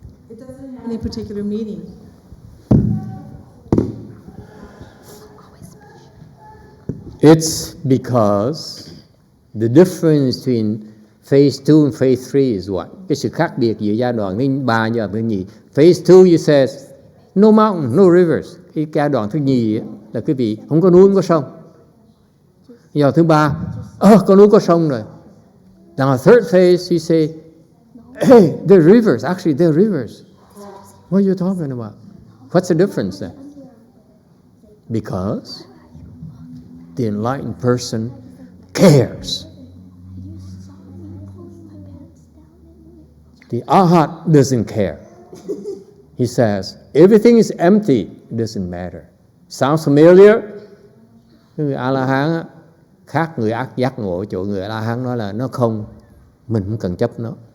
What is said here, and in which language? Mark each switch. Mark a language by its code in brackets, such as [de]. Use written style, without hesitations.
[en] It doesn't have any particular meaning. It's because the difference between phase 2 and phase 3 is what? [vi] Cái sự khác biệt giữa giai đoạn thứ 3 và giai đoạn thứ nhì. [en] Phase 2 you says no mountain, no rivers. [vi] Cái giai đoạn thứ nhì là quý vị không có núi, không có sông. Giai đoạn thứ 3, có núi có sông rồi. [en] Now third phase you say, hey, they're rivers. Actually, they're rivers. What are you talking about? What's the difference then? Because the enlightened person cares. The Arhat doesn't care. He says, everything is empty. It doesn't matter. Sounds familiar? [vi] Người A-la-hán khác người giác ngộ chỗ người A-la-hán nói là nó không, mình không cần chấp nó.